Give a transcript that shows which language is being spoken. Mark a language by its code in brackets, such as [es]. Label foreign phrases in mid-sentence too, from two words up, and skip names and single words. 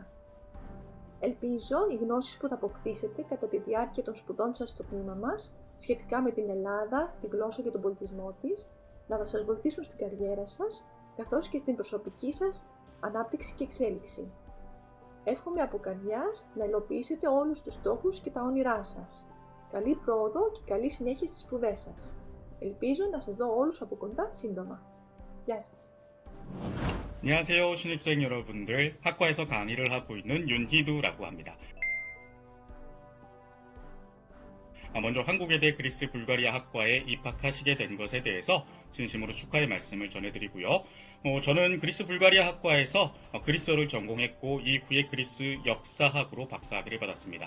[el] Ελπίζω οι γνώσεις που θα αποκτήσετε κατά τη διάρκεια των σπουδών σας στο τμήμα μας σχετικά με την Ελλάδα, τη γλώσσα και τον πολιτισμό της να σας βοηθήσουν στην καριέρα σας καθώς και στην προσωπική σας ανάπτυξη και εξέλιξη. Εύχομαι από καρδιάς να υλοποιήσετε όλους τους στόχους και τα όνειρά σας. Καλή πρόοδο και καλή συνέχεια στις σπουδές σας. Ελπίζω να σας δω όλους από κοντά σύντομα. Γεια σας! [ko] 안녕하세요, 신입생 여러분들. 학과에서 강의를 하고 있는 윤희두라고 합니다. 먼저 한국외대 그리스 불가리아 학과에 입학하시게 된 것에 대해서 진심으로 축하의 말씀을 전해드리고요. 저는 그리스 불가리아 학과에서 그리스어를 전공했고 이후에 그리스 역사학으로 박사학위를 받았습니다.